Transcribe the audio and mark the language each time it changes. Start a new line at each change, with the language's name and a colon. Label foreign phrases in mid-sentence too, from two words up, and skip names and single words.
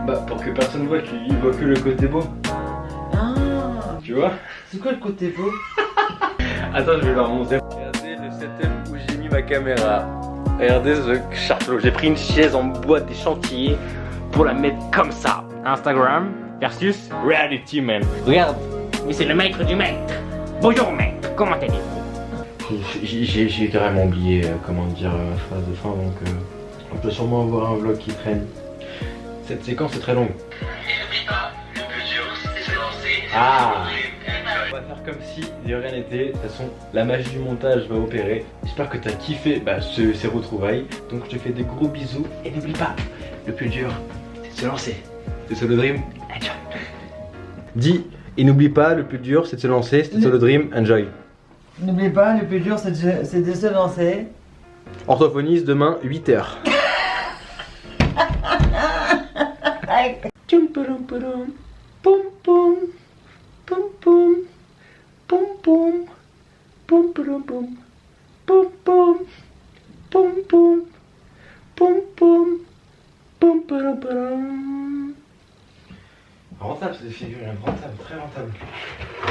French: Bah pour que personne voit, qu'il voit que le côté beau. Ah, Tu vois? c'est quoi le côté beau? Attends, je vais leur montrer. Regardez le setup où j'ai mis ma caméra. Regardez ce château. J'ai pris une chaise en bois des chantiers pour la mettre comme ça.
English: Instagram versus reality man.
French: Regarde, mais c'est le maître du maître. Bonjour maître, comment allez-vous? J'ai carrément oublié comment dire la phrase de fin, donc on peut sûrement avoir un vlog qui traîne. Cette séquence est très longue. Ah, on va faire comme si de rien n'était. De toute façon, la magie du montage va opérer. J'espère que t'as kiffé ces retrouvailles. Donc je te fais des gros bisous. Et n'oublie pas, le plus dur, c'est de se lancer. C'est Solo Dream, enjoy. Dis, et n'oublie pas, le plus dur, c'est de se lancer. C'est Solo Dream, enjoy. N'oublie pas, le plus dur c'est de se lancer. Orthophoniste demain, 8h. Poum poum, poum poum, poum poum, poum poum poum, poum poum, poum poum, poum poum, poum poum poum. Rentable cette figure, rentable, très rentable.